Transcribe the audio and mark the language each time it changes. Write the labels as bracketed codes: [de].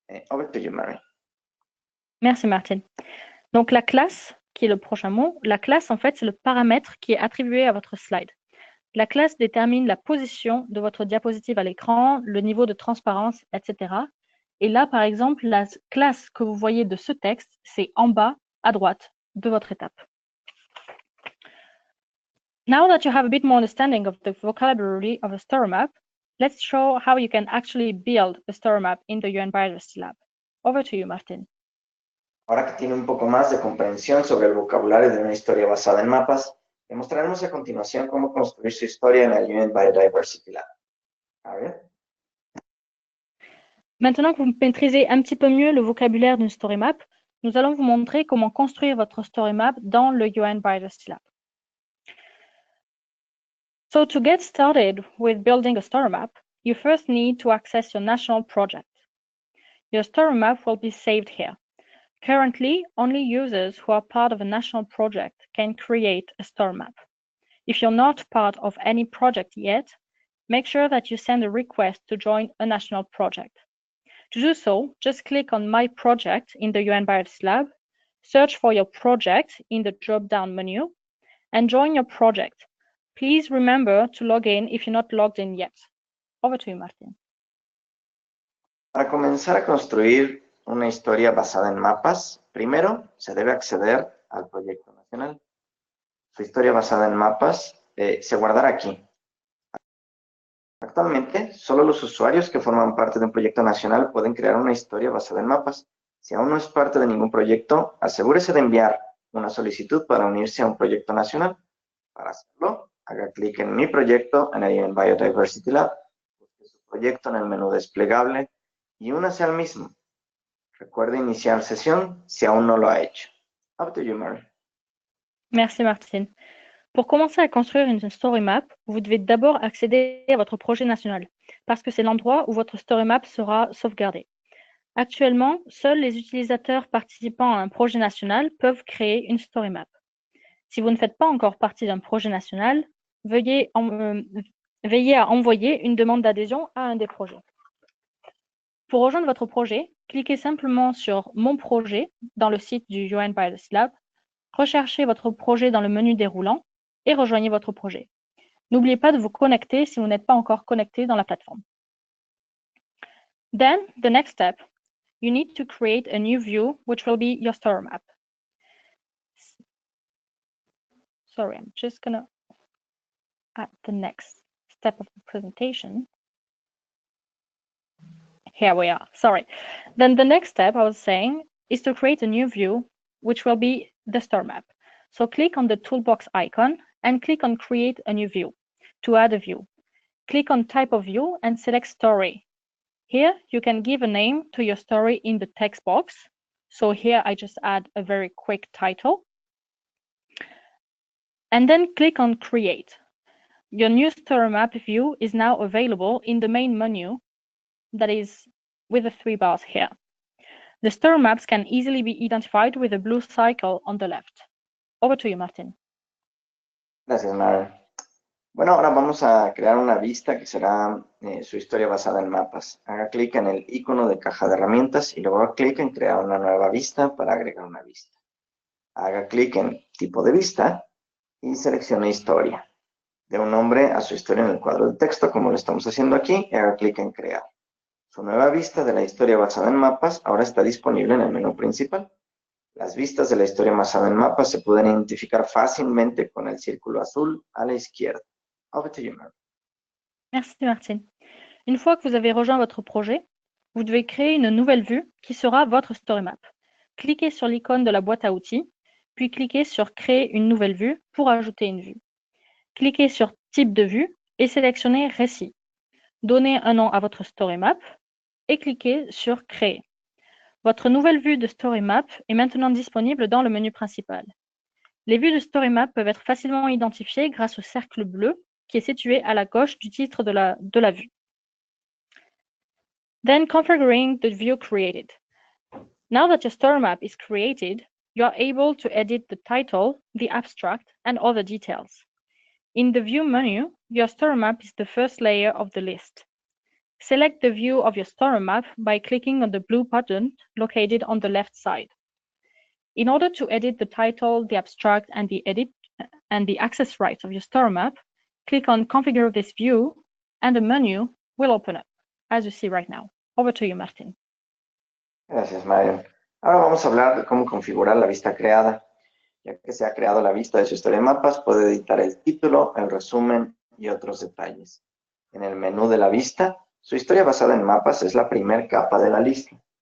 [en] Over to you, Mary. [fr] Merci, Martin. Donc, la classe, qui est le prochain mot, la classe, en fait, c'est le paramètre qui est attribué à votre slide. La classe détermine la position de votre diapositive à l'écran, le niveau de transparence, etc. Et là, par exemple, la classe que vous voyez de ce texte, c'est en bas, à droite de votre étape. [en] Now that you have a bit more understanding of the vocabulary of a story map, let's show how you can actually build a story map in the UN Biodiversity Lab. Over to you, Martin. [es] Ahora que tiene un poco más de comprensión sobre el vocabulario de una historia basada en mapas, le mostraremos a continuación cómo construir su historia en el UN Biodiversity Lab. A ver. [fr] Maintenant que vous maîtrisez un petit peu mieux le vocabulaire d'une story map, nous allons vous montrer comment construire votre story map dans le UN Biodiversity Lab. [en] So to get started with building a story map, you first need to access your national project. Your story map will be saved here. Currently, only users who are part of a national project can create a story map. If you're not part of any project yet, make sure that you send a request to join a national project. To do so, just click on My Project in the UN Biodiversity Lab, search for your project in the drop-down menu, and join your project. Please remember to log in if you're not logged in yet. Over to you, Martin. [es] Para comenzar a construir una historia basada en mapas, primero se debe acceder al proyecto nacional. Su historia basada en mapas se guardará aquí. Actualmente, solo los usuarios que forman parte de un proyecto nacional pueden crear una historia basada en mapas. Si aún no es parte de ningún proyecto, asegúrese de enviar una solicitud para unirse a un proyecto nacional. Para hacerlo, haga clic en Mi proyecto en el UN Biodiversity Lab, busque su proyecto en el menú desplegable y únase al mismo. Recuerde iniciar sesión si aún no lo ha hecho. [en] Up to you, Mary. [fr] Merci, Martine. Pour commencer à construire une story map, vous devez d'abord accéder à votre projet national, parce que c'est l'endroit où votre story map sera sauvegardée. Actuellement, seuls les utilisateurs participant à un projet national peuvent créer une story map. Si vous ne faites pas encore partie d'un projet national, veillez à envoyer une demande d'adhésion à un des projets. Pour rejoindre votre projet, cliquez simplement sur Mon projet dans le site du UN Biodiversity Lab, recherchez votre projet dans le menu déroulant et rejoignez votre projet. N'oubliez pas de vous connecter si vous n'êtes pas encore connecté dans la plateforme. [en] Then, the next step, you need to create a new view, which will be your story map. Sorry, I'm just gonna add the next step of the presentation. Here we are, sorry. Then the next step, I was saying, is to create a new view, which will be the story map. So click on the toolbox icon and click on Create a new view to add a view. Click on Type of View and select Story. Here, you can give a name to your story in the text box. So here, I just add a very quick title. And then click on Create. Your new story map view is now available in the main menu that is with the 3 bars here. The story maps can easily be identified with a blue cycle on the left. Over to you, Martin. [es] Gracias, Mary. Bueno, ahora vamos a crear una vista que será su historia basada en mapas. Haga clic en el icono de caja de herramientas y luego haga clic en crear una nueva vista para agregar una vista. Haga clic en tipo de vista y seleccione historia. Dé un nombre a su historia en el cuadro de texto, como lo estamos haciendo aquí, y haga clic en crear. Su nueva vista de la historia basada en mapas ahora está disponible en el menú principal. Las vistas de la historia basada en mapas se pueden identificar fácilmente con el círculo azul à la izquierda. [en] Over to you, Mary. [fr] Merci Martine. Une fois que vous avez rejoint votre projet, vous devez créer une nouvelle vue qui sera votre story map. Cliquez sur l'icône de la boîte à outils, puis cliquez sur Créer une nouvelle vue pour ajouter une vue. Cliquez sur Type de vue et sélectionnez Récit. Donnez un nom à votre story map et cliquez sur Créer. Votre nouvelle vue de story map est maintenant disponible dans le menu principal. Les vues de story map peuvent être facilement identifiées grâce au cercle bleu qui est situé à la gauche du titre de la vue. [en] Then configuring the view created. Now that your story map is created, you are able to edit the title, the abstract, and other details. In the View menu, your story map is the first layer of the list. Select the view of your story map by clicking on the blue button located on the left side. In order to edit the title, the abstract, and the access rights of your story map, click on Configure this view, and the menu will open up, as you see right now. Over to you, Martin. [es] Gracias, Marion. Ahora vamos a hablar de cómo configurar la vista creada. Ya que se ha creado la vista de su historia de mapas, puede editar el título, el resumen y otros detalles. En el menú de la vista, su historia basada en mapas es la primera capa de la lista.